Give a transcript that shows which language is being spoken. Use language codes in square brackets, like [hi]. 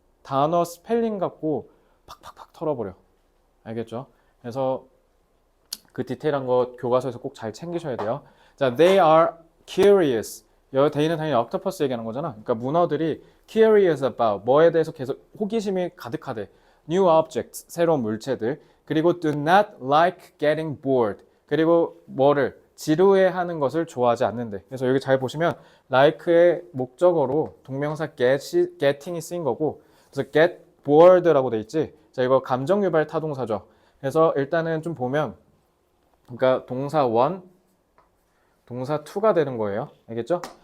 [ko] 단어 스펠링 갖고 팍팍팍 털어버려. 알겠죠? 그래서 그 디테일한 거 교과서에서 꼭 잘 챙기셔야 돼요. [en] 자, they are curious. [ko] 여기 they는 당연히 octopus 얘기하는 거잖아. 그러니까 문어들이 [en] curious about [ko] 뭐에 대해서 계속 호기심이 가득하대. [en] new objects, [ko] 새로운 물체들. 그리고 [en] do not like getting bored. [ko] 그리고 뭐를 지루해하는 것을 좋아하지 않는데. 그래서 여기 잘 보시면 like의 목적어로 동명사 getting이 쓰인 거고 그래서 [en] get bored [ko] 라고 돼 있지. 자, 이거 감정 유발 타동사죠. 그래서 일단은 좀 보면 그러니까 동사 1, 동사 2가 되는 거예요. 알겠죠?